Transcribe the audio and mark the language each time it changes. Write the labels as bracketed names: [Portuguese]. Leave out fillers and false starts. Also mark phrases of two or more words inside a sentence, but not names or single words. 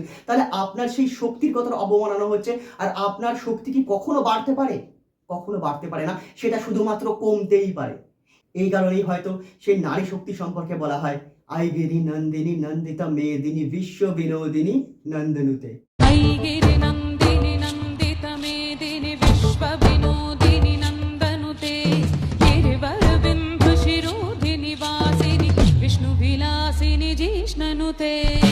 [Bangla] তাহলে আপনার সেই শক্তির কতটা অবমাননা হচ্ছে। আর আপনার শক্তি কি কখনো বাড়তে পারে? কখনো বাড়তে পারে না, সেটা শুধুমাত্র কমতেই পারে। এই কারণেই হয়তো সেই নারী শক্তি সম্পর্কে বলা হয়, [Sanskrit] আইগিরি নন্দিনী নন্দিতা মেদিনী বিশ্ব বিনোদিনী নন্দনুতে। ऐगिरि नन्दिनि नन्दित मेदिनि विश्वविनोदिनि नन्दनुते गिरिवरबिम्ब शिरोधिनि वासिनि विष्णु विलासिनि जिष्णनुते